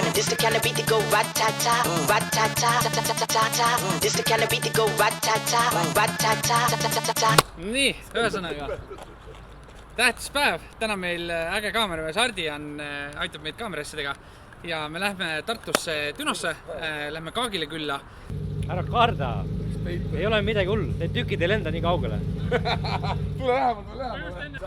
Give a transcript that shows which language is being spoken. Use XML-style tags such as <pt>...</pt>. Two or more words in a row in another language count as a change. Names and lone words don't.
<en>the kind of beat to go rat-ta-ta, rat-ta-ta, ta-ta-ta-ta. This the kind of beat to go rat-ta-ta, rat-ta-ta, ta-ta-ta-ta.</en> <et>Nii, ühesõnaga tähtis päev, täna meil äge kaameramees Hardi aitab meid kaamerassidega ja me lähme Tartusse Dünosse, lähme Kaagile külla. Ära karda, ei ole midagi hull, need tükid ei lenda nii kaugele. Tule lähemalt.</et>